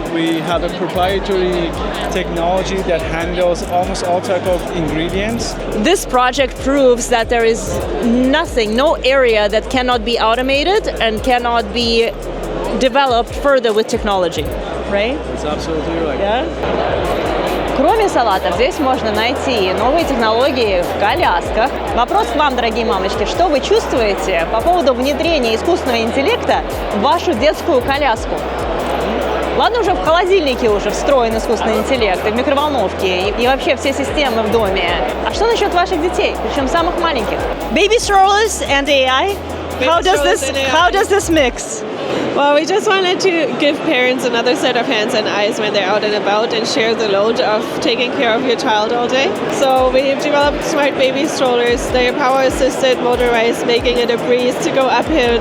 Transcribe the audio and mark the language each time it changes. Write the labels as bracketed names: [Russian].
[English] We have a proprietary technology that handles almost all type of ingredients. This project proves that there is nothing, no area that cannot be automated and cannot be developed further with technology, right? That's absolutely right. Yeah? [Russian] Кроме салатов, здесь можно найти новые технологии в колясках. Вопрос к вам, дорогие мамочки, что вы чувствуете по поводу внедрения искусственного интеллекта в вашу детскую коляску? Ладно, уже в холодильнике уже встроен искусственный интеллект, и в микроволновке, и вообще все системы в доме. А что насчет ваших детей, причем самых маленьких? [English] Baby strollers and AI? How does this mix? Well, we just wanted to give parents another set of hands and eyes when they're out and about and share the load of taking care of your child all day. So we've developed smart baby strollers. They're power-assisted, motorized, making it a breeze to go uphill.